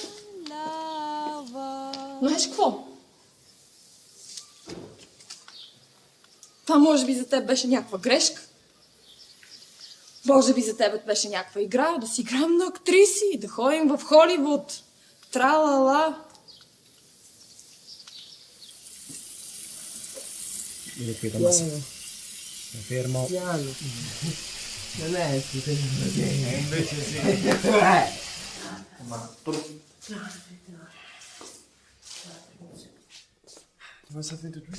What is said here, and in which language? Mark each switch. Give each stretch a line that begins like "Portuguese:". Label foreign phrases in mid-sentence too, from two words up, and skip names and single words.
Bulgarian: Знаеш какво? Това може би за теб беше някаква грешка. Може би за тебе беше някаква игра, да си играем на актриси, да ходим в Холивуд. Тра-ла-ла.
Italian: Io qui Tommaso. Mi fermo. Piano. Non è successo. Invece sì. Ma come state dentro qui?